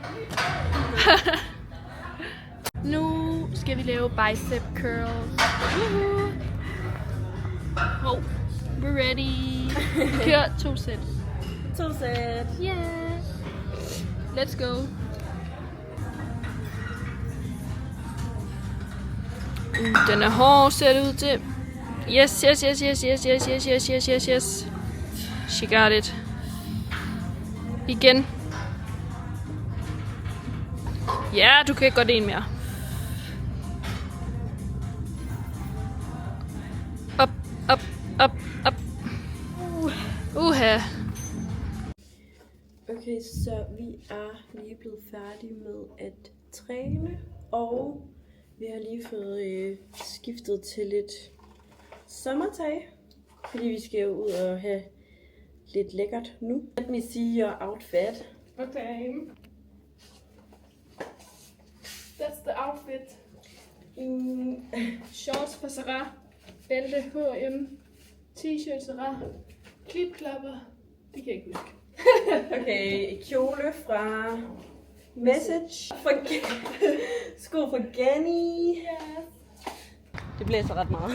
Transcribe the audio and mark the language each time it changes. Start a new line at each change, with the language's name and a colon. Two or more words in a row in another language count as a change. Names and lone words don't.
Danish: Nu skal vi lave
English: bicep curls. Oh, we're ready.
Danish: Vi kører 2 sæt. 2 sæt.
English: Yeah. Let's go.
Danish: Den er hård, ser det ud til.
English: Yes. She got it.
Danish: Igen. Ja, du kan godt en mere. Op. Uha. Okay, så vi er lige blevet færdige med at træne, og vi har lige fået skiftet til lidt sommertøj, fordi vi skal jo ud og have lidt lækkert nu.
English: Let me see your outfit. Okay. That's the outfit.
Danish: Shorts fra Zara, bælte H&M, t-shirt Zara, klipklapper. Det kan jeg ikke huske. Okay, kjole fra Message, sko fra Ganni. Yes. Det blæser ret meget.